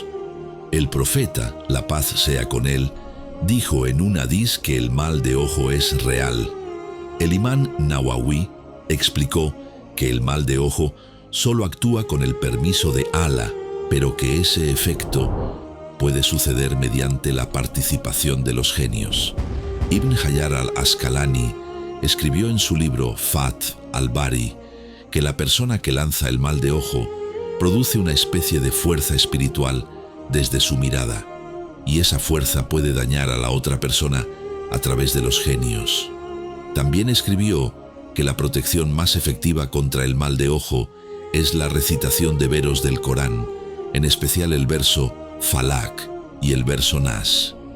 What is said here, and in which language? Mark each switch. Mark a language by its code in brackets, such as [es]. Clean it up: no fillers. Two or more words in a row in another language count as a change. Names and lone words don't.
[es] El profeta, la paz sea con él, dijo en un hadiz que el mal de ojo es real. El imán Nawawi explicó que el mal de ojo solo actúa con el permiso de Allah, pero que ese efecto puede suceder mediante la participación de los genios. Ibn Hajar al-Asqalani escribió en su libro Fath al-Bari que la persona que lanza el mal de ojo produce una especie de fuerza espiritual desde su mirada, y esa fuerza puede dañar a la otra persona a través de los genios. También escribió que la protección más efectiva contra el mal de ojo es la recitación de veros del Corán, en especial el verso Falak y el verso Nas.